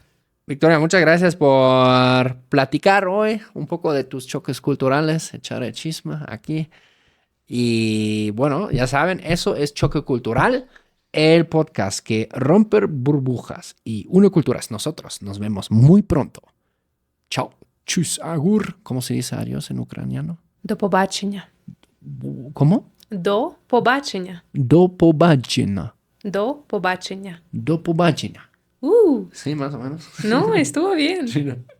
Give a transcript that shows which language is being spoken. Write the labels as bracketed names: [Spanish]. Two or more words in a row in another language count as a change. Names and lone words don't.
[Spanish] Victoria, muchas gracias por platicar hoy un poco de tus choques culturales, echar el chisme aquí. Y bueno, ya saben, eso es Choque Cultural, el podcast que rompe burbujas y une culturas. Nosotros nos vemos muy pronto. Chao. Tschüss, agur. ¿Cómo se dice adiós en ucraniano? [Ukrainian] До побачення. [Spanish] ¿Cómo? [Ukrainian] До побачення. до побачення. До побачення. до побачення. Uh, [Spanish] Sí, más o menos. no, estuvo bien. Sí, no.